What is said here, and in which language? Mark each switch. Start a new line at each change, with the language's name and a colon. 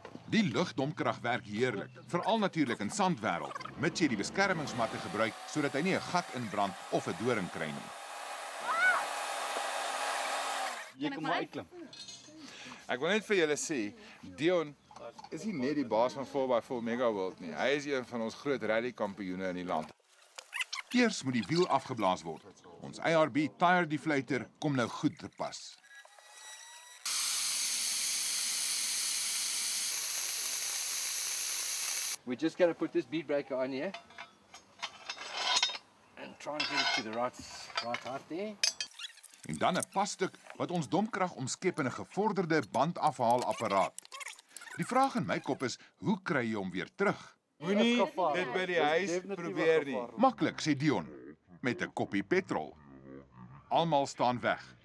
Afrikaans: Die lugdomkrag werk heerlik, veral natuurlik in sandwêreld, mits jy die beskermingsmatte gebruik sodat hy nie 'n gat inbrand of 'n doring kry nie. Jy kan maar uitklim. Ek wil net vir julle sê, Dion is nie net die baas van 4x4 Megaworld nie. Hy is een van ons groot rallykampioene in die land. Eers moet die wiel afgeblaas word. Ons ARB tire deflator kom nou goed te pas.
English: We're just going to put this bead breaker on here and try and get it to the right height there.
Afrikaans: En dan 'n passtuk wat ons domkrag omskep in 'n gevorderde bandafhaalapparaat. Die vraag in my kop is, hoe kry jy hom weer terug? Moenie dit by die huis probeer nie. Maklik, sê Dion, met 'n koppie petrol. Almal staan weg.